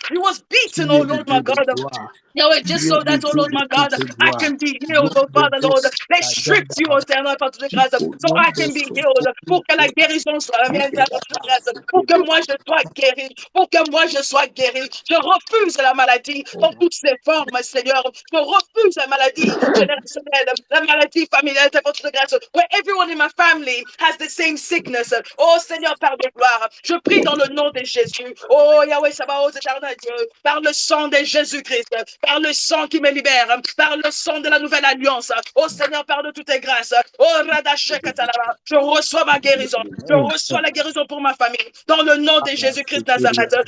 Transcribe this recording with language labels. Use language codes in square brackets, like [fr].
[en] He was beaten, oh Lord my God. Yahweh, just so that, oh Lord my God, I can be healed, oh Father, Lord. They stripped you, oh Seigneur, [fr] par toutes les grâces, [en] so I can be healed. [fr] Pour que la guérison soit la mienne, par toutes les grâces. Pour que moi je sois guéri. Pour que moi je sois guéri. Je refuse la maladie dans toutes ses formes, Seigneur. Je refuse la maladie générationnelle, la maladie familiale, par toutes les grâces. [en] Where everyone in my family has the same sickness. [fr] Oh Seigneur, Père de gloire, je prie dans le nom de Jésus. Oh Yahweh Sabaoth, éternel Dieu, par le sang de Jésus-Christ, par le sang qui me libère, par le sang de la nouvelle alliance. Oh Seigneur, par de toutes tes grâces. Oh Radashekatalaba, je reçois ma guérison. Je reçois la guérison pour ma famille. Dans le nom de Jésus-Christ Nazareth.